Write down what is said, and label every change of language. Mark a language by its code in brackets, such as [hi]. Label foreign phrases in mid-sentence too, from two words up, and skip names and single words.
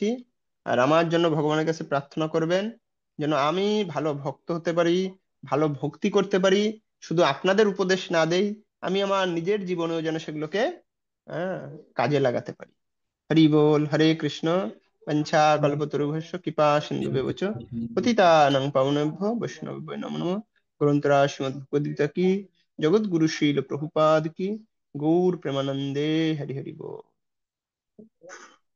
[bn] আর আমার জন্য ভগবানের কাছে প্রার্থনা করবেন যেন আমি ভালো ভক্ত হতে পারি, ভালো ভক্তি করতে পারি, শুধু আপনাদের উপদেশ না দেই, আমি আমার নিজের জীবনেও যেন সেগুলোকে হ্যাঁ কাজে লাগাতে পারি। হরি বল। [sa] হরে কৃষ্ণ। পঞ্চা কল্পতরুভ্যশ্চ কৃপা সিন্ধুভ্যশ্চ পতিতানাং পাবনেভ্যো বৈষ্ণবেভ্যো নমো নমঃ। [bn] গ্রন্থরা শ্রীমদ্ভগবদ্গীতা কি, জগৎগুরু শ্রীল প্রভুপাদ কি, গৌর প্রেমানন্দে। হরি হরি বল।